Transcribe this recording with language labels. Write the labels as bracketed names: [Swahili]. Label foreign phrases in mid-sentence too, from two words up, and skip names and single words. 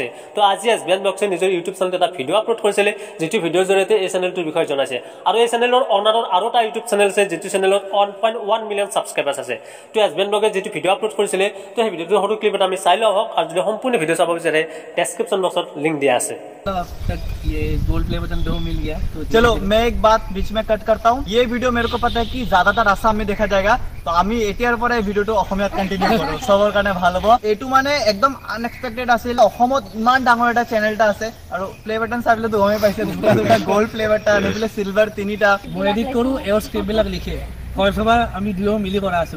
[Assamese] তো আজি এছবিএন ব্লগছে নিজৰ ইউটিউব চেনেলত এটা ভিডিঅ' আপলোড কৰিছিলে, যিটো ভিডিঅ'ৰ জৰিয়তে এই চেনেলটোৰ বিষয়ে জনাইছে। আৰু এই চেনেলৰ অনাৰৰ আৰু এটা ইউটিউব চেনেল আছে, যিটো চেনেলত 1.1 [English] million subscribers [Assamese] আছে। তো এছবিএন ব্লগে যিটো ভিডিঅ' আপলোড কৰিছিলে, তো সেই ভিডিঅ'টোৰ সৰু ক্লিপ এটা আমি চাই লওঁ আহক। আৰু যদি সম্পূৰ্ণ ভিডিঅ' চাব বিচাৰে [English] description boxত [Assamese] লিংক দিয়া আছে। [Hindi] ये [English] gold play button [Hindi] 2 मिल गया। तो चलो मैं एक बात बीच में कट करता हूँ। ये वीडियो मेरे को पता है कि ज्यादातर आसाम में देखा जाएगा, तो [Assamese] আমি এতিয়াৰ পৰা এই ভিডিঅ'টো অসমীয়াত কন্টিনিউ কৰো, সবৰ কাৰণে ভাল হ'ব। এইটো মানে একদম আনএক্সপেক্টেড আছিল। অসমত ইমান ডাঙৰ এটা চেনেল এটা আছে, আৰু [English] play button [Assamese] চাইলে তো গমেই পাইছে, দুটা [English] gold play button [Assamese] আৰু বোলে সিলভাৰ তিনিটা। মই এডিট কৰো, এৰ স্ক্ৰিপ্ট বিলাক লিখে সবা আমি দুয়ো মিলি কৰা আছিলো।